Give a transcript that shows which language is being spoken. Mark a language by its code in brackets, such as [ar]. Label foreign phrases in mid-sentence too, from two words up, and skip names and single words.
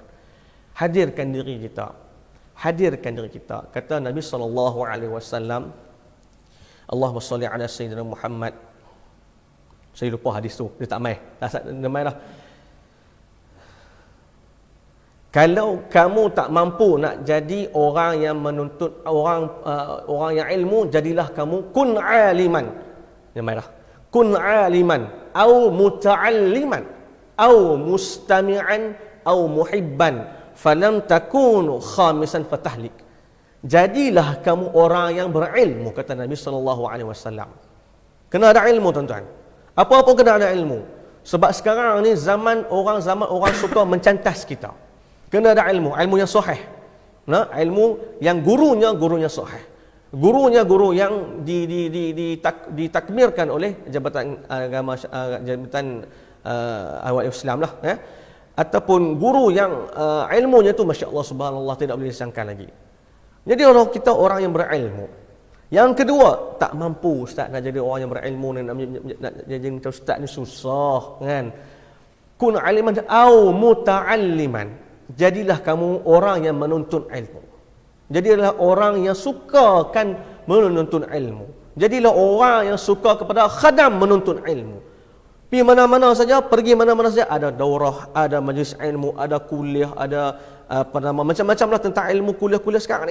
[ms] Hadirkan diri kita. Kata Nabi SAW, [ar] اللهم صل على سيدنا محمد. [ms] Saya lupa hadis tu, dia tak mai. Dah. Kalau kamu tak mampu nak jadi orang yang menuntut orang yang ilmu, jadilah kamu [ar] كن عالما. كن عالما أو متعلما أو مستمعا أو محبا فلم تكونوا خامسا فتهلك. [ms] Jadilah kamu orang yang berilmu, kata Nabi SAW. Kena ada ilmu, tuan-tuan. Apa-apa kena ada ilmu. Sebab sekarang ni zaman orang suka mencantas kita. Kena ada ilmu yang sahih. Ilmu yang gurunya sahih. Gurunya guru yang ditakmirkan oleh Jabatan Agama, Jabatan Awal Islam lah, ya. Ataupun guru yang ilmunya tu [ar] ما شاء الله سبحان الله [ms] tidak boleh disangka lagi. Jadi orang yang berilmu. Yang kedua, tak mampu ustaz nak jadi orang yang berilmu, nak jadi ustaz ni susah, kan. [ar] كن عالما أو متعلما. [ms] Jadilah kamu orang yang menuntut ilmu. Jadilah orang yang suka kan menuntut ilmu. Jadilah orang yang suka kepada khadam menuntut ilmu. Pergi mana-mana saja, ada daurah, ada majlis ilmu, ada kuliah, ada macam-macam lah tentang ilmu, kuliah-kuliah sekarang ni.